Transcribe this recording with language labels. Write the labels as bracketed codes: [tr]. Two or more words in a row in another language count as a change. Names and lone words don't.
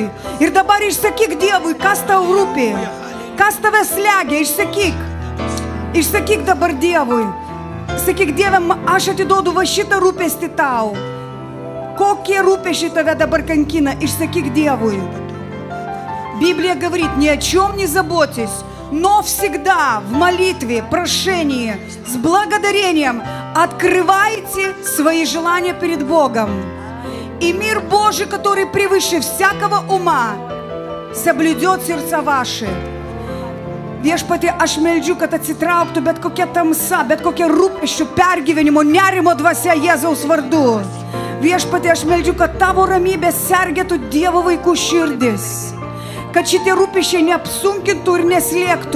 [lt] Ir dabar išsakyk Dievui, kas tau rūpi, kas tave slegia, išsakyk. Išsakyk dabar Dievui. Sakyk, Dieve, aš atiduodu va šitą rūpestį tau. Kokie rūpesčiai tave dabar kankina, išsakyk Dievui. [ru] Библия говорит, ни о чем не заботьтесь, но всегда в молитве, прошении, с благодарением открывайте свои желания перед Богом. И мир Божий, который превыше всякого ума, соблюдет сердца ваши. [lt] Viešpatie, aš meldžiu, kad atsitrauktų bet kokia tamsa, bet kokia rūpesčių, pergyvenimo, nerimo dvasia Jėzaus vardu. Viešpatie, aš meldžiu, kad tavo ramybė sergėtų Dievo vaikų širdis. Kad šitie rūpesčiai neapsunkintų ir neslėgtų.